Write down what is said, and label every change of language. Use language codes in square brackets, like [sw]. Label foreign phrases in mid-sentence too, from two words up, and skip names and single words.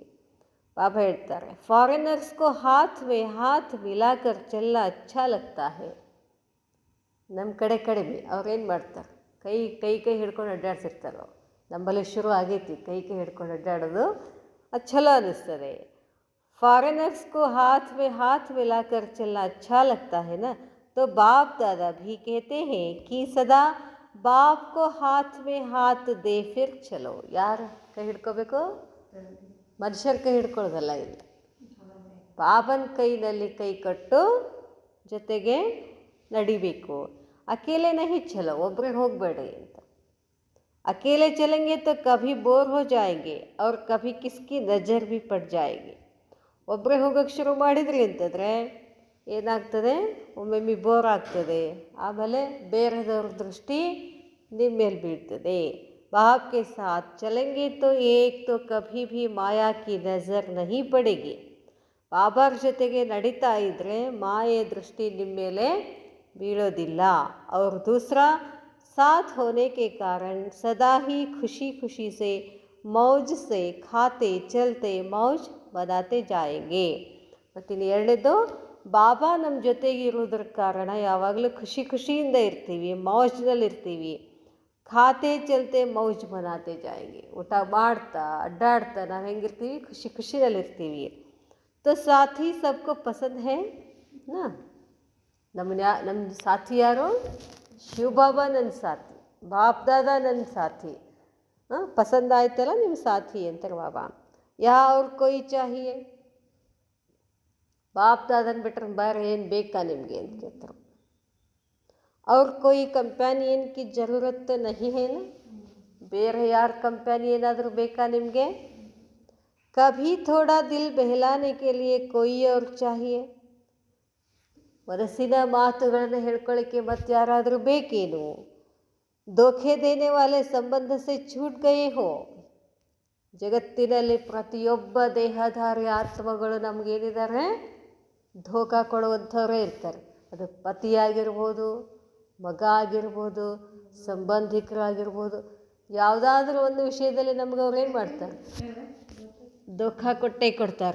[kn] ಬಾಬಾ ಹೇಳ್ತಾರೆ [hi] फ़ॉरेनर्स को हाथ में हाथ मिलाकर चलना अच्छा लगता है. [kn] ನಮ್ಮ ಕಡಿಮೆ ಅವ್ರೇನು ಮಾಡ್ತಾರೆ? ಕೈ ಹಿಡ್ಕೊಂಡು ಅಡ್ಡಾಡ್ತಿರ್ತಾರೋ. ನಮ್ಮಲ್ಲಿ ಶುರು ಆಗೈತಿ ಕೈ ಹಿಡ್ಕೊಂಡು ಅಡ್ಡಾಡೋದು, ಅದು ಚಲೋ ಅನ್ನಿಸ್ತದೆ. [hi] फ़ॉरेनर्स को हाथ में हाथ मिलाकर चलना अच्छा लगता है ना. तो बाप दादा भी कहते हैं कि सदा बाप को हाथ में हाथ दे फिर चलो. [kn] ಯಾರು ಕೈ ಹಿಡ್ಕೋಬೇಕು? ಮನುಷ್ಯರ ಕೈ ಹಿಡ್ಕೊಳ್ಳೋದಲ್ಲ, ಇಲ್ಲ, ಬಾಬನ ಕೈನಲ್ಲಿ ಕೈ ಕಟ್ಟು ಜೊತೆಗೆ ನಡಿಬೇಕು. [hi] अकेले नहीं चलो, [kn] ಒಬ್ಬರೇ ಹೋಗಬೇಡಿ ಅಂತ. [hi] अकेले चलेंगे तो कभी बोर हो जाएंगे और कभी किसकी नज़र भी पड़ जाएंगे. [kn] ಒಬ್ಬರೇ ಹೋಗೋಕ್ಕೆ ಶುರು ಮಾಡಿದ್ರಿ ಅಂತಂದರೆ ಏನಾಗ್ತದೆ? ಒಮ್ಮೊಮ್ಮೆ ಬೋರ್ ಆಗ್ತದೆ, ಆಮೇಲೆ ಬೇರೆದವ್ರ ದೃಷ್ಟಿ ನಿಮ್ಮ ಮೇಲೆ ಬೀಳ್ತದೆ. [hi] बाप के साथ चलेंगे तो एक तो कभी भी माया की नज़र नहीं पड़ेगी. [kn] ಬಾಬಾರ ಜೊತೆಗೆ ನಡೀತಾ ಇದ್ದರೆ ಮಾಯೆ ದೃಷ್ಟಿ ನಿಮ್ಮ ಮೇಲೆ ಬೀಳೋದಿಲ್ಲ. [hi] और दूसरा साथ होने के कारण सदा ही खुशी खुशी से मौज से खाते चलते मौज बनाते जाएंगे. [kn] ಮತ್ತಿನ್ನು ಎರಡನೇದು, ಬಾಬಾ ನಮ್ಮ ಜೊತೆಗೆ ಇರೋದ್ರ ಕಾರಣ ಯಾವಾಗಲೂ ಖುಷಿಯಿಂದ ಇರ್ತೀವಿ, ಮೌಜ್ನಲ್ಲಿರ್ತೀವಿ. [hi] खाते चलते मौज बनाते जाएंगे. [kn] ಊಟ ಮಾಡ್ತಾ ಅಡ್ಡಾಡ್ತಾ ನಾವು ಹೆಂಗಿರ್ತೀವಿ? ಖುಷಿನಲ್ಲಿರ್ತೀವಿ. [hi] तो साथी सबको पसंद है ना. [kn] ನಮ್ಮ ಸಾಥಿ ಯಾರು? ಶಿವ ಬಾಬಾ ನನ್ನ ಸಾಥಿ, ಬಾಪ್ ದಾದಾ ನನ್ನ ಸಾಥಿ. ಪಸಂದ್ ಆಯ್ತಲ್ಲ ನಿಮ್ಮ ಸಾಥಿ ಅಂತಾರೆ ಬಾಬಾ. [hi] और कोई चाहिए? [kn] ಬಾಪ್ ದಾದನ್ ಬಿಟ್ರೆ ಬೇರೆ ಏನು ಬೇಕಾ ನಿಮಗೆ ಅಂತ ಕೇಳ್ತಾರೆ. [hi] और कोई कंपेनियन की ज़रूरत तो नहीं है ना. [kn] ಬೇರೆ ಯಾರು ಕಂಪ್ಯಾನಿ ಏನಾದರೂ ಬೇಕಾ ನಿಮಗೆ? [hi] कभी थोड़ा दिल बहलाने के लिए कोई और चाहिए. [kn] ಮನಸ್ಸಿನ ಮಾತುಗಳನ್ನು ಹೇಳ್ಕೊಳ್ಳಿಕ್ಕೆ ಮತ್ತೆ ಯಾರಾದರೂ ಬೇಕೇನು? [hi] धोखे देने वाले संबंध से छूट गए हो. [kn] ಜಗತ್ತಿನಲ್ಲಿ ಪ್ರತಿಯೊಬ್ಬ ದೇಹಧಾರಿ ಆತ್ಮಗಳು ನಮಗೇನಿದ್ದಾರೆ, ಧೋಕಾ ಕೊಡುವಂಥವರೇ ಇರ್ತಾರೆ. ಅದು ಪತಿಯಾಗಿರ್ಬೋದು, ಮಗ ಆಗಿರ್ಬೋದು, ಸಂಬಂಧಿಕರಾಗಿರ್ಬೋದು. ಯಾವುದಾದ್ರೂ ಒಂದು ವಿಷಯದಲ್ಲಿ ನಮ್ಗೆ ಅವ್ರು ಏನು ಮಾಡ್ತಾರೆ, ಧೋಕಾ ಕೊಟ್ಟೇ ಕೊಡ್ತಾರೆ.